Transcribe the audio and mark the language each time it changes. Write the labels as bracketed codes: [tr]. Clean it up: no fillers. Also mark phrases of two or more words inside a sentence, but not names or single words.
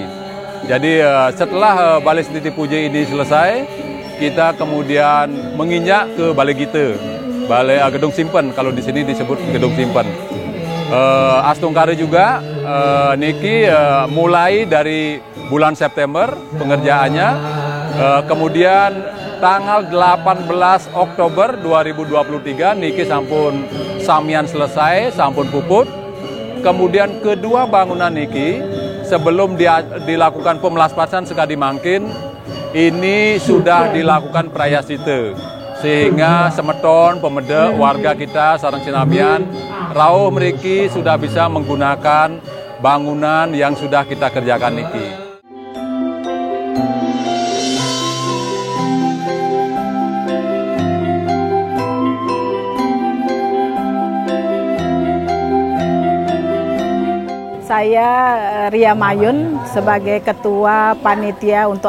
[id] Jadi setelah Balai Stiti Puja ini selesai, kita kemudian menginjak ke Balai Gite, Balai Gedung Simpen, kalau di sini disebut Gedung Simpen. Astungkare juga niki mulai dari bulan September pengerjaannya, kemudian tanggal 18 Oktober 2023 [ban] niki sampun samian selesai, sampun puput. [id] Kemudian kedua bangunan niki sebelum dilakukan pemelaspasan [ban] sekali mangkin, [id] ini sudah dilakukan prayasita. Sehingga semeton, pemedek, warga kita, [ban] sareng sinamian, rauh mriki [id] sudah bisa menggunakan bangunan yang sudah kita kerjakan niki. Saya Ria Mayun sebagai Ketua Panitia untuk